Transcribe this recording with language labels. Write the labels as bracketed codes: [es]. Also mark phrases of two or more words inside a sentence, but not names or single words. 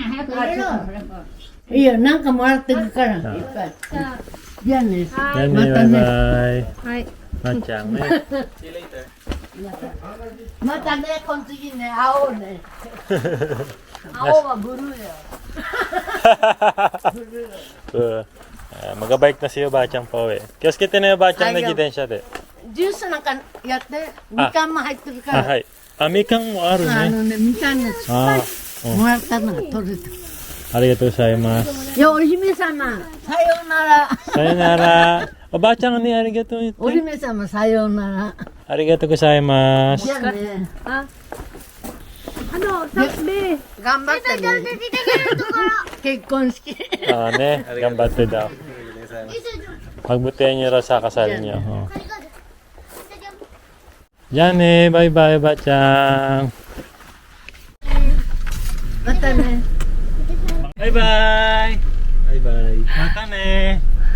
[ja] 早く入れろ。いいよ、なんかもらってくから。いっあぱい。じゃあね。じゃあね、またバイねバイ。はい。まっちゃんね。またね、この次ね、青ね。青はブルーよ。 [tl] Mag-bike na si Oba-chan pa uwi. Kiyos-kite na yung Oba-chan na Ayaw. [ja] 自転車で。ジュースなんかやって、みかんも入ってるかあ、ら。はい。あ、みかんもあるね。みかんのあもらったのが取れた。ありがとうございます。いや、お姫様、さようなら。さよなら。おばあちゃんにありがとう言って。お姫様、さようなら。ありがとうございます。じゃあね。頑張ってね。結婚式。 [tl] Ah, ne, gambate daw. Pagbutihan niyo raw sa kasal niyo. Oh. Jane, bye-bye, Oba-chan. [ja] またね。 [en] Bye-bye. Bye-bye. [ja] またね.